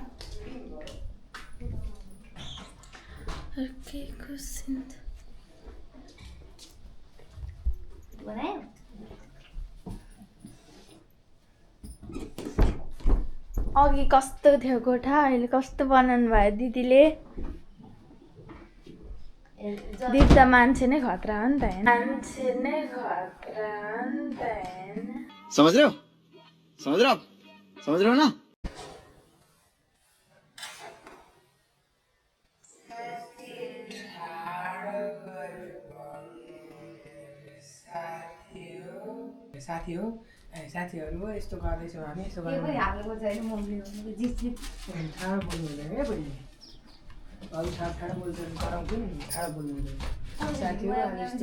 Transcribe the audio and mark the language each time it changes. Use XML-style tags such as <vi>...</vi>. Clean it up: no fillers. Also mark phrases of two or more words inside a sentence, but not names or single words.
<ne>अघि कस्तो थियो कोठा, अहिले कस्तो बनाउनु भयो दिदीले। दिप त मान्छे नै खतरा हो नि त हैन मान्छे नै खतरा हो नि त हैन</ne> <hi>समझ रहे हो ना</hi> <ne>साथीहरू यस्तो गर्दैछौँ हामी यस्तो गर्नु ठाडो बोल्नु हुँदैन है बहिनी अरू ठाडो बोल्छौँ कराउँछौँ नि ठाडो बोल्नु हुँदैन साथीहरू हामी यस्तो</ne>